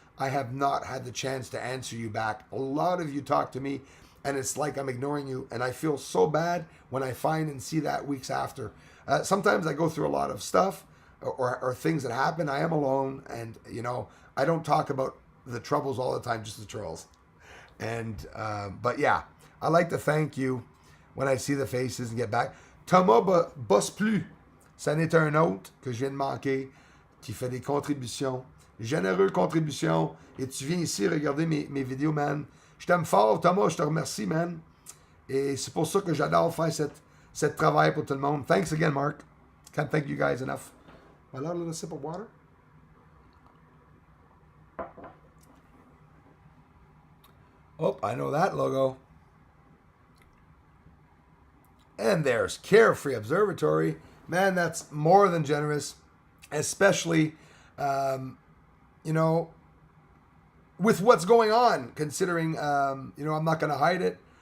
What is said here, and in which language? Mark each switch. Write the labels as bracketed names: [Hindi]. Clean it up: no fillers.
[English] I have not had the chance to answer you back. A lot of you talk to me, and it's like I'm ignoring you, and I feel so bad when I find and see that weeks after. Sometimes I go through a lot of stuff or things that happen. I am alone, and I don't talk about the troubles all the time, just the trolls. And but yeah, I like to thank you when I see the faces and get back. [French] Thomas bosse plus. Ça n'est un autre que je viens de manquer, qui fait des contributions, généreuses contributions, et tu viens ici regarder mes vidéos, man. Je t'aime fort, Thomas, je te remercie, man. Et c'est pour ça que j'adore faire cette travail pour tout le monde. [English] Thanks again, Mark. Can't thank you guys enough. Voilà, a little sip of water. Oh, I know that logo. And there's Carefree Observatory. Man, that's more than generous, especially, with what's going on, considering, I'm not going to hide it.